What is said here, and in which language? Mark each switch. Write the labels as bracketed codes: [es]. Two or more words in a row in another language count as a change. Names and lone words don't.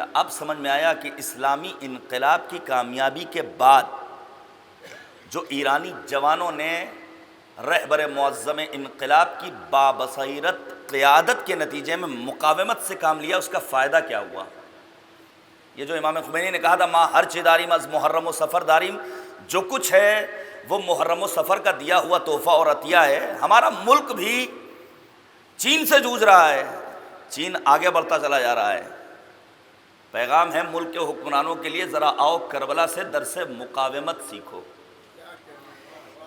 [ur] اب سمجھ میں آیا کہ اسلامی انقلاب کی کامیابی کے بعد جو ایرانی جوانوں نے رہبر معظم انقلاب کی بابصیرت قیادت کے نتیجے میں مقاومت سے کام لیا، اس کا فائدہ کیا ہوا؟ یہ جو امام خمینی نے کہا تھا [fa] ماں ہر چی داریم از محرم و سفر داریم، [ur] جو کچھ ہے وہ محرم و سفر کا دیا ہوا تحفہ اور عطیہ ہے۔ ہمارا ملک بھی چین سے جوجھ رہا ہے، چین آگے بڑھتا چلا جا رہا ہے۔ پیغام ہے ملک کے حکمرانوں کے لیے، ذرا آؤ کربلا سے درس مقاومت سیکھو۔